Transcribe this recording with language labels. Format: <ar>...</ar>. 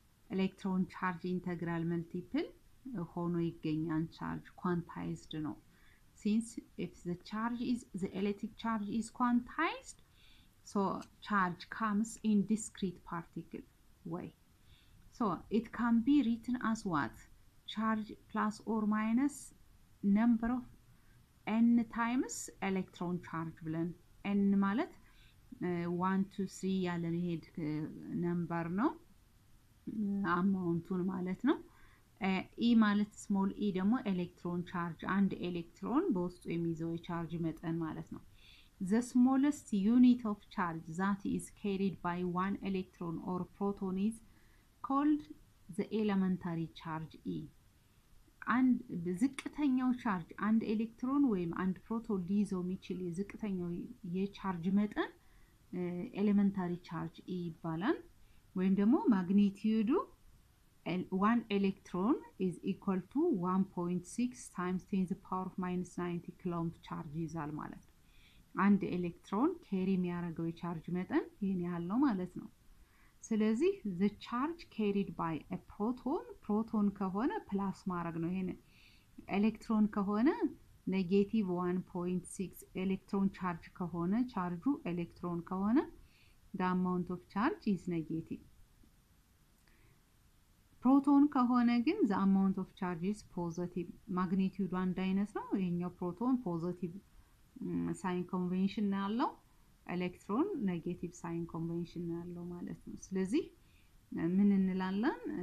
<am>ኤሌክትሮን ቻርጅ ኢንተግራል መልቲፕል ሆኖ ይገኛል። ቻርጅ quantized ነው።</am> <en>since if the electric charge is quantized, so charge comes in discrete particle way. So it can be written as what? Charge plus or minus number of n times electron charge</en> <am>ብለን n ማለት 1 2 3 ያለን ሄድ ነምበር ነው፣ አማውንቱን ማለት ነው። ኢ ማለት ስሞል ኢ ደግሞ ኤሌክትሮን ቻርጅ፣ አንድ ኤሌክትሮን በውስጡ የሚይዘው የቻርጅ መጠን ማለት ነው።</am> <en>the smallest unit of charge that is carried by one electron or proton is called the elementary charge E.</en> <am>አንድ ዝቅተኛው ቻርጅ አንድ ኤሌክትሮን ወይም አንድ ፕሮቶን ሊይዘው የሚችል የዝቅተኛው የቻርጅ መጠን ኤሌመንታሪ ቻርጅ E ይባላል። ወይም ደግሞ ማግኒቲዩዱ</am> <en>1 electron is equal to 1.6 times 10 to the power of minus 90 coulomb charge</en> <am>ይዛል ማለት ነው። አንድ ኤሌክትሮን ኬሪ የሚያደርገው የቻርጅ መጠን ይሄን ያህል ነው ማለት ነው። ስለዚህ</am> <en>the charge carried by a proton</en> <am>ከሆነ ፕላስ ማድረግ ነው። ይሄን ኤሌክትሮን ከሆነ ኔጌቲቭ 1.6 ኤሌክትሮን ቻርጅ ከሆነ ቻርጁ ኤሌክትሮን ከሆነ</am> <en>the amount of charge is negative.</en> <am>ፕሮቶን ከሆነ ግን</am> <en>the amount of charge is positive.</en> <am>ማግኒቲዩዱ አንድ አይነት ነው። ይሄኛው ፕሮቶን ፖዚቲቭ ሳይን ኮንቬንሽን ያለው፣ ኤሌክትሮን ኔጌቲቭ ሳይን ኮንቬንሽን ያለው ማለት ነው። ስለዚህ ምን እንላለን?</am>